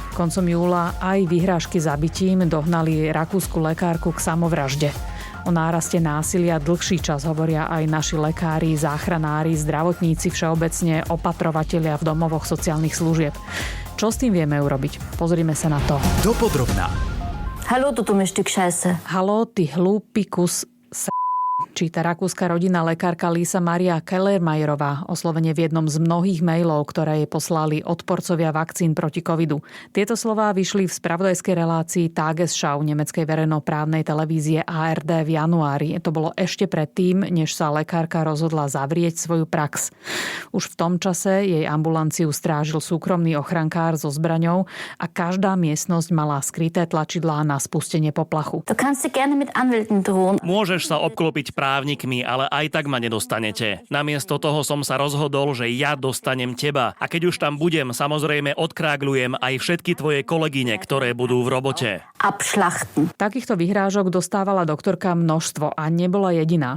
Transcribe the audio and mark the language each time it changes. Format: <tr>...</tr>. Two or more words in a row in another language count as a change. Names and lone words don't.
<sk>Koncom júla aj vyhrážky zabitím dohnali rakúsku lekárku k samovražde. O náraste násilia dlhší čas hovoria aj naši lekári, záchranári, zdravotníci, všeobecne opatrovatelia v domovoch sociálnych služieb. Čo s tým vieme urobiť? Pozrime sa na to. Dopodrobná.</sk> <de>Hallo, du dummes Stück Scheiße.</de> <sk>Haló, ty hlúpy kus číta rakúska rodinná lekárka Lisa Maria Kellermayerová, oslovene v jednom z mnohých mailov, ktoré jej poslali odporcovia vakcín proti covidu. Tieto slová vyšli v spravodajskej relácii Tagesschau nemeckej verejnoprávnej televízie ARD v januári. To bolo ešte predtým, než sa lekárka rozhodla zavrieť svoju prax. Už v tom čase jej ambulanciu strážil súkromný ochrankár so zbraňou a každá miestnosť mala skryté tlačidlá na spustenie poplachu.</sk> <de>Du kannst dir gerne mit Anwälten drohen.</de> <sk>Môžeš sa obklopiť právnikmi, ale aj tak ma nedostanete. Namiesto toho som sa rozhodol, že ja dostanem teba. A keď už tam budem, samozrejme odkrágľujem aj všetky tvoje kolegyne, ktoré budú v robote. Abschlachten. Takýchto vyhrážok dostávala doktorka množstvo a nebola jediná.</sk>